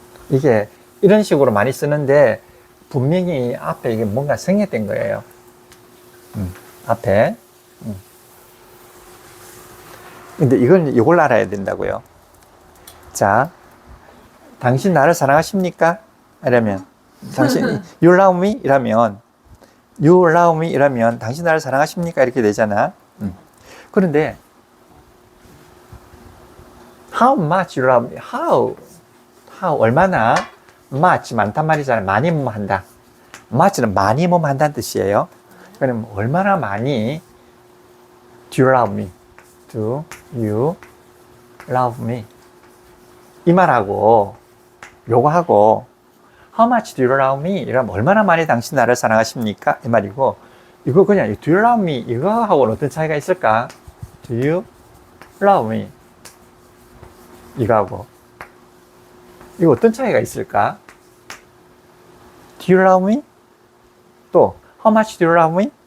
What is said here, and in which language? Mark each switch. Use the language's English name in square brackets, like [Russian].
[Korean] 이게 이런 식으로 많이 쓰는데 분명히 앞에 이게 뭔가 생략된 거예요. 앞에. 근데 이걸 알아야 된다고요. 자, 당신 나를 사랑하십니까? 이러면 당신 [English] you love me? [Korean] 이라면 [English] you love me? [Korean] 이라면 당신 나를 사랑하십니까? 이렇게 되잖아. 그런데 [English] how much you love me? [Korean] how 얼마나 much 많단 말이잖아요. 많이 뭐뭐 한다. much는 많이 뭐뭐 한다는 뜻이에요. 그럼 얼마나 많이 [English] do you love me? Do you love me? [Korean] 이 말하고 요거하고 [English] how much do you love me? [Korean] 이러면 얼마나 많이 당신 나를 사랑하십니까? 이 말이고, 이거 그냥 [English] do you love me? [Korean] 이거하고는 어떤 차이가 있을까? [English] Do you love me? [Korean] 이거하고 이거 어떤 차이가 있을까? [English] Do you love me? [Korean] 또 [English] how much do you love me?